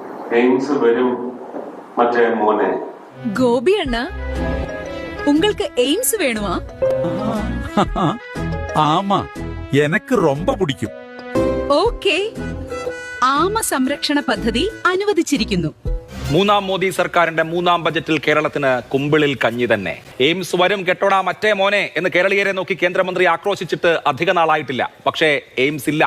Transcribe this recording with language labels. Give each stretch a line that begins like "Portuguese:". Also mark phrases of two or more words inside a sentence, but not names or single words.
Malayalam: എയിംസ് വരും മറ്റേ മോനെ.
Tamil: கோபி அண்ணா, உங்களுக்கு எய்ம்ஸ் வேணுமா? ஆமா, எனக்கு ரொம்ப பிடிக்கும்.
Malayalam: ഓക്കേ, ആമ സംരക്ഷണ പദ്ധതി അനുവദിച്ചിരിക്കുന്നു. മൂന്നാം മോദി സർക്കാരിന്റെ മൂന്നാം ബജറ്റിൽ കേരളത്തിന് കുമ്പിളിൽ കഞ്ഞി തന്നെ. എയിംസ് വരും കെട്ടോടാ മറ്റേ മോനെ എന്ന് കേരളീയരെ നോക്കി കേന്ദ്രമന്ത്രി ആക്രോശിച്ചിട്ട് അധിക നാളായിട്ടില്ല. പക്ഷേ എയിംസ് ഇല്ല.